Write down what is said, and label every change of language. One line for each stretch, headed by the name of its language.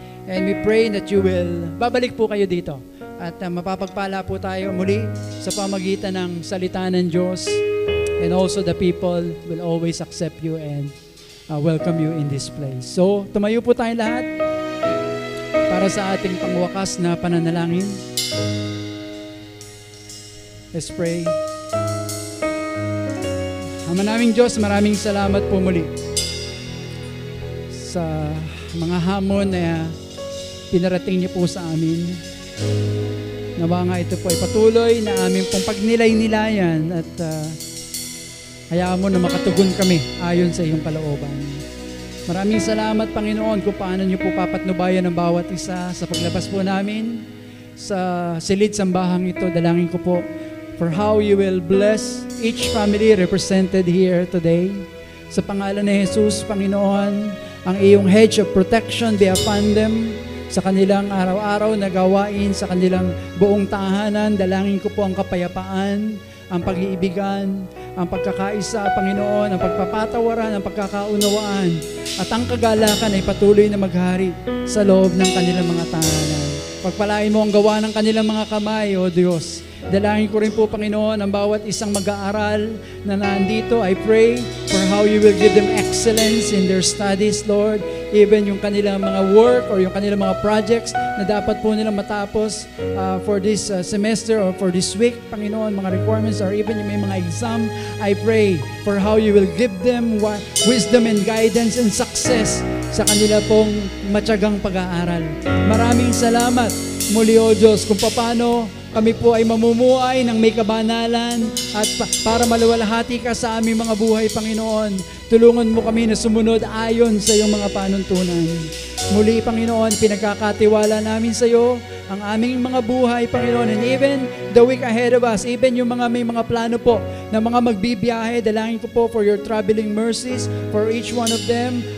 English: And we pray that you will,
Filipino: babalik po kayo dito at mapapagpala po tayo muli sa pamagitan ng salita ng Diyos.
English: And also the people will always accept you and welcome you in this place.
Filipino: So, tumayo po tayong lahat para sa ating pangwakas na pananalangin.
English: Let's pray.
Filipino: Ama naming Diyos, maraming salamat po muli sa mga hamon na pinarating niyo po sa amin. Nawa nga ito po ay patuloy na aming pong pagnilay-nilayan at hayaan mo na makatugon kami ayon sa iyong kalooban. Maraming salamat, Panginoon, kung paano niyo po papatnubayan ang bawat isa sa paglabas po namin sa silid sambahang ito. Dalangin ko po
English: for how you will bless each family represented here today.
Filipino: Sa pangalan ni Jesus, Panginoon, ang iyong
English: hedge of protection be upon them
Filipino: sa kanilang araw-araw na gawain, sa kanilang buong tahanan. Dalangin ko po ang kapayapaan, ang pag-iibigan, ang pagkakaisa, Panginoon, ang pagpapatawaran, ang pagkakaunawaan, at ang kagalakan ay patuloy na maghari sa loob ng kanilang mga tahanan. Pagpalain mo ang gawa ng kanilang mga kamay, O Diyos. Dalangin ko rin po, Panginoon, ang bawat isang mag-aaral na nandito.
English: I pray for how you will give them excellence in their studies, Lord.
Filipino: Even yung kanilang mga work or yung kanilang mga projects na dapat po nilang matapos
English: for this semester or for this week,
Filipino: Panginoon, mga requirements or even yung may mga exam.
English: I pray for how you will give them wisdom and guidance and success
Filipino: sa kanila pong matyagang pag-aaral. Maraming salamat muli, O Diyos, kung paano kami po ay mamumuhay ng may kabanalan at para maluwalhati ka sa aming mga buhay, Panginoon. Tulungan mo kami na sumunod ayon sa iyong mga panuntunan. Muli, Panginoon, pinagkakatiwala namin sa iyo ang aming mga buhay, Panginoon,
English: and even the week ahead of us,
Filipino: even yung mga may mga plano po na mga magbibiyahe, dalangin ko po
English: for your traveling mercies for each one of them.